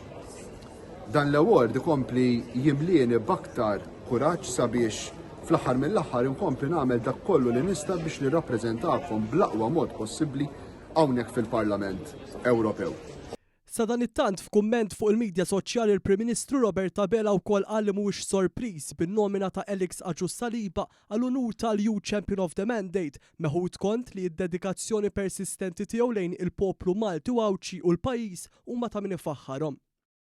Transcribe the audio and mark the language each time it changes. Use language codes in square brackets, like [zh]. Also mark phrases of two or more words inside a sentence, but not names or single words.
[mt] Dan l-award ikompli jimlieni b'aktar kuraġġ sabiex fl-aħħar mill-aħħar inkompli nagħmel dak kollu li nista' biex nirrappreżentakom bl-aqwa mod possibbli hawnhekk fil-Parlament Ewropew. Sa dan it-tant f'kumment fuq il-medja soċjali il-Prim Ministru Robert Abela wkoll qal li mhuwiex sorpriż bin-nomina ta' Alex Agius Saliba għall-unur tal-Youth Champion of the Mandate meħud kont li d-dedikazzjoni persistenti tiegħu lejn il-poplu Malti u Awċi u l-pajjiż huma ta' min ifaħħarhom.